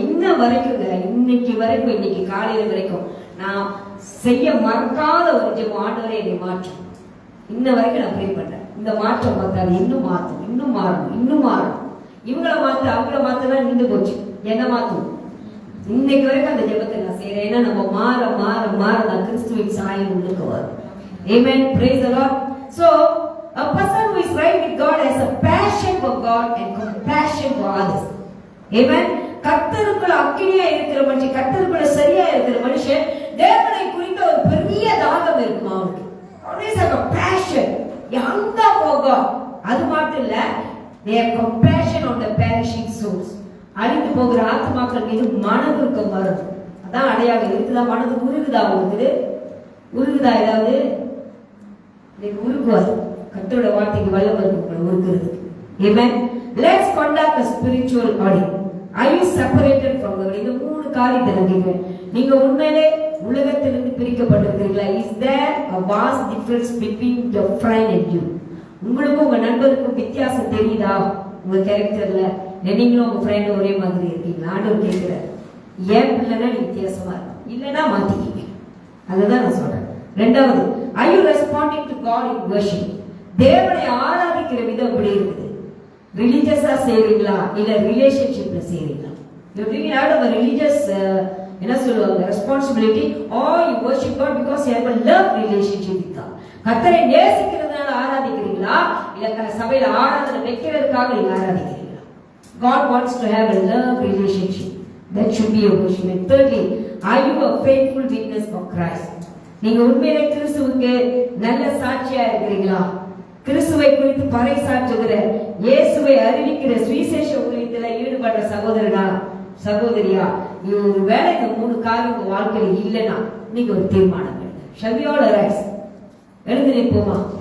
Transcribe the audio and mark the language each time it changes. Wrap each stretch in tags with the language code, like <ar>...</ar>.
<ta>இன்ன வரைக்குங்க, இன்னைக்கு வரைக்கும், இன்னைக்கு காலையில வரைக்கும் நான் செய்ய மறக்காத ஒரு ஜெபம், ஆண்டவரை என்னை மாற்றும். இன்ன வரைக்கும் நான் ப்ரே பண்றேன். இந்த மாற்றம் பார்த்தாது இன்னும் மாற்றும், இன்னும் மாறணும், இன்னும் மாறணும். இவங்களை மாத்து அவங்கள மாத்தலாம் நின்று போச்சு, என்ன மாத்தும்? இன்னைக்கு வரைக்கும் அந்த ஜெபத்தை நான் செய்யறேன். ஏன்னா நம்ம மாற மாற மாற நான் கிறிஸ்துவின் சாயல் உள்ளுக்கு வரும்.</ta> <en>Amen. Praise the Lord. So a person who is right with God has a passion for God and compassion for others. Amen.</en> <ta>கர்த்தருக்குள்ள அக்கினியா இருக்கிற மனுஷன், கர்த்தருக்குள்ள சரியா இருக்கிற மனுஷன், தேவனை குறித்த ஒரு பெரிய தாகம் இருக்கும் அவனுக்கு.</ta> <en>Always have a passion, a hunger for God.</en> <ta>அது மட்டும் இல்ல,</ta> <en>they have compassion on the perishing souls.</en> <ta>அழிந்து போகிற ஆத்மாக்கள் மீது மனதுருக்கம் வரும். அதான் அடையாளம். இருக்குதா? மனது உருகுதா? உங்களுக்கு உருகுதா? ஏதாவது உருகுவார். கர்த்தரோட வார்த்தைக்கு வல்லமை இருக்கும் உருகுறது.</ta> <en>Amen. Let's conduct a spiritual audit. Are you separated from God?</en> <ta>இந்த மூணு காரியத்தை நான் நீங்க உண்மையிலே உலகத்திலிருந்து பிரிக்கப்பட்டிருக்கிறீங்களா?</ta> <en>Is there a vast difference between your friend and you?</en> <ta>உங்களுக்கும் உங்க நண்பருக்கும் வித்தியாசம் தெரியுதா? உங்க கேரக்டர்ல நீங்களும் உங்க ஃப்ரெண்டும் ஒரே மாதிரி இருக்கீங்களா? ஆண்டவர் கேட்கிறார். ஏன் பிள்ளைனா நீ வித்தியாசமா இருக்கும், இல்லைன்னா மாத்திக்கிங்க. அதுதான் நான் சொல்றேன். ரெண்டாவது,</ta> <en>are you responding to God in worship?</en> <ta>தேவனை ஆராதிக்கிற விதம் எப்படி இருக்குது? ரிலிஜியஸா செய்றீங்களா இல்ல ரிலேஷன்ஷிப்ல செய்றீங்களா?</ta> <en>you bring out of a religious</en> <ta>என்ன சொல்லுவாங்க</ta> <en>Responsibility, or you worship God because you have a love relationship with God.</en> <ta>கர்த்தரை நேசிக்கிறதுனால ஆராதிக்கிறீங்களா இல்ல சபையில ஆராதனை வைக்கிறதுக்காக நீங்க ஆராதிக்கிறீங்களா?</ta> <en>God wants to have a love relationship. That should be your worship. And thirdly, are you a faithful witness for Christ?</en> <ta>நீங்க உண்மையிலே கிறிஸ்துவுக்கு நல்ல சாட்சியா இருக்கிறீங்களா? கிறிஸ்துவை குறித்து பறை சாற்றுகிற, இயேசுவை அறிவிக்கிற, சுவிசேஷ ஊழியத்துல ஈடுபடுற சகோதரனா சகோதரியா? நீ ஒரு வேளை இந்த மூணு காரியம் உங்க வாழ்க்கையில் இல்லைன்னா நீங்க ஒரு தீர்மானம் எடுங்க.</ta> <en>Shall we all arise?</en> <ta>எழுந்து நிற்போமா?</ta>